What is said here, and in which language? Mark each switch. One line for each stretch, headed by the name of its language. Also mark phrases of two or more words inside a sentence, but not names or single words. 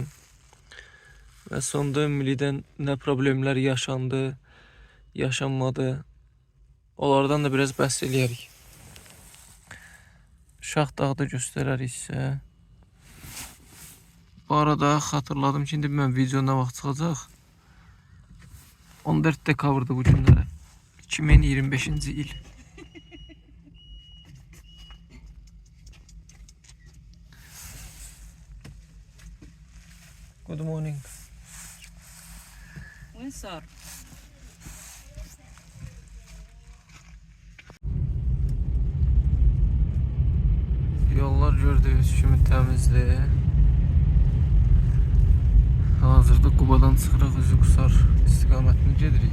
Azerbaijani: Və sonda ümumilikdən nə problemlər yaşandı, yaşanmadı, onlardan da biraz bəhs eləyərik. Şaxdağda göstərərik sizə. Bu arada xatırladım ki, indi mən video nə vaxt çıxacaq? 14 dekabrda bu günlərə. 2025-ci il.
English: Good morning. Windsor.
Azerbaijani: Yollar gördüyünüz kimi təmizdir. Hazırda Qubadan çıxırıq, Üzüqusar istiqamətini gedirik.